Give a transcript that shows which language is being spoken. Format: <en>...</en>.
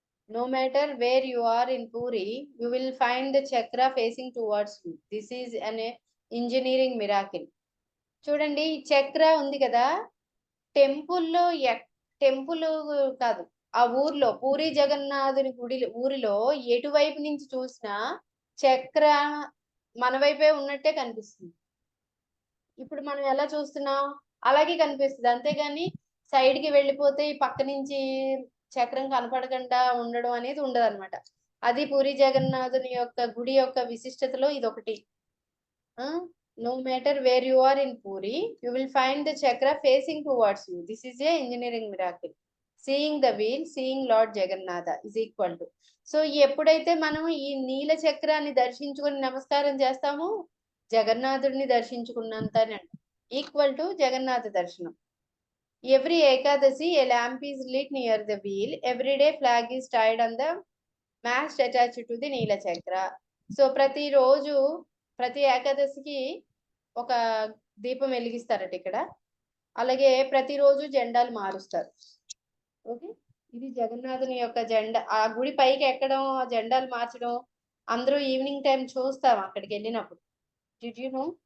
<en>No matter where you are in Puri, you will find the chakra facing towards you. This is an engineering miracle.</en> <te>చూడండి ఈ చక్ర ఉంది కదా, టెంపుల్లో temple కాదు, ఆ ఊర్లో పూరి జగన్నాథుని ఊరిలో ఎటువైపు నుంచి చూసినా చక్ర మన వైపే ఉన్నట్టే కనిపిస్తుంది. ఇప్పుడు మనం ఎలా చూస్తున్నాం అలాగే కనిపిస్తుంది. అంతేగాని సైడ్ కి వెళ్ళిపోతే ఈ పక్క నుంచి చక్రం కనపడకుండా ఉండడం అనేది ఉండదు అనమాట. అది పూరి జగన్నాథుని యొక్క గుడి యొక్క విశిష్టతలో ఇది ఒకటి.</te> <en>No matter where you are in Puri, you will find the chakra facing towards you. This is a engineering miracle. Seeing the wheel, seeing Lord Jagannatha is equal to.</en> <te>So ఎప్పుడైతే మనం ఈ నీల చక్రాన్ని దర్శించుకుని నమస్కారం చేస్తామో జగన్నాథుడిని దర్శించుకున్నంత ఈక్వల్ టు జగన్నాథ దర్శనం.</te> <en>Every Ekadasi, a lamp is lit near the wheel. Every day, flag is tied on the mast attached to the Neela Chakra.</en> <te>So, ప్రతి ఏకాదశికి ఒక దీపం వెలిగిస్తారట ఇక్కడ. అలాగే ప్రతిరోజు జెండాలు మారుస్తారు. ఓకే, ఇది జగన్నాథుని యొక్క జెండా. ఆ గుడి పైకి ఎక్కడం, ఆ జెండాలు మార్చడం అందరూ ఈవినింగ్ టైం చూస్తాం అక్కడికి వెళ్ళినప్పుడు.</te> <en>Did you know?</en>